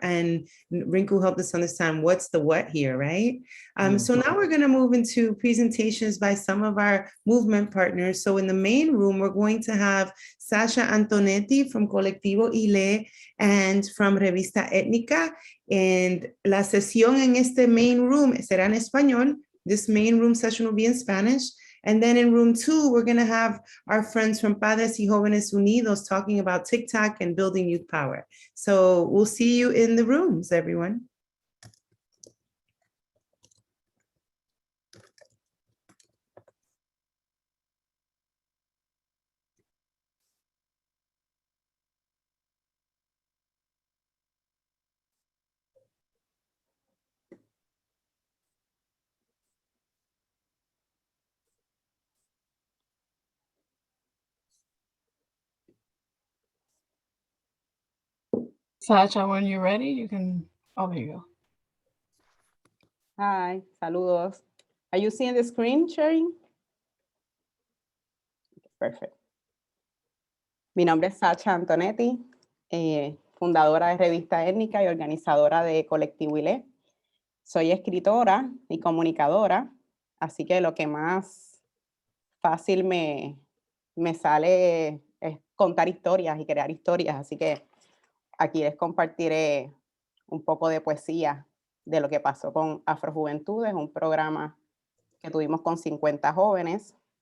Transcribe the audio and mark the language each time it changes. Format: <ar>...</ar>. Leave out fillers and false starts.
<en>And Rinku helped us understand what's the what here, right? So now we're going to move into presentations by some of our movement partners. So in the main room, we're going to have Sacha Antonetty from Colectivo and from Revista Etnica. And</en> <es>la sesión en este</es> <en>main room</en> <es>será en español.</es> <en>This main room session will be in Spanish. And then in room 2, we're going to have our friends from Padres y Jóvenes Unidos talking about TikTok and building youth power. So we'll see you in the rooms, everyone. Sacha, when you're ready, you can, oh, there you go. Hi,</en> <es>saludos.</es> <en>Are you seeing the screen sharing? Perfect.</en> <es>Mi nombre es Sacha Antonetty, fundadora de Revista Étnica y organizadora de Colectivo. Soy escritora y comunicadora, así que lo que más fácil me sale es contar historias y crear historias, así que aquí les compartiré un poco de poesía de lo que pasó con Afrojuventudes, un programa que tuvimos con 50 jóvenes</es>